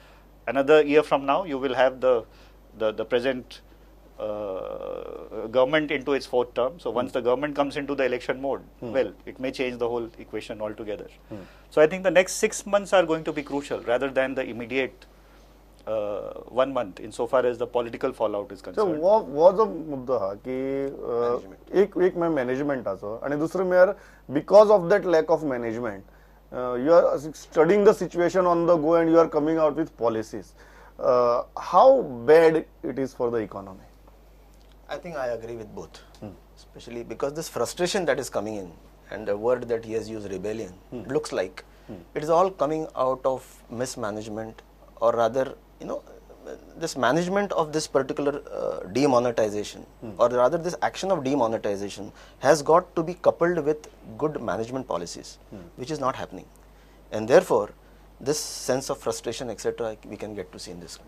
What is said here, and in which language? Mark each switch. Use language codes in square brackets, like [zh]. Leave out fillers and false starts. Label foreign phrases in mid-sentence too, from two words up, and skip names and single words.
[en] And another year from now, you will have the present government into its fourth term. So once the government comes into the election mode, well, it may change the whole equation altogether. So I think the next 6 months are going to be crucial rather than the immediate 1 month insofar as the political fallout is So concerned. [kok] वो जो मुद्दा हा की एक मैं मॅनेजमेंटाचो आणि दुसरो म्हळ्यार [en] because of that lack of management you are studying the situation on the go and you are coming out with policies how bad it is for the economy. I think I agree with both, especially because this frustration that is coming in, and the word that he has used, rebellion, looks like it is all coming out of mismanagement, or rather, this management of this particular demonetization, or rather this action of demonetization has got to be coupled with good management policies, which is not happening, and therefore this sense of frustration, etc., we can get to see in this.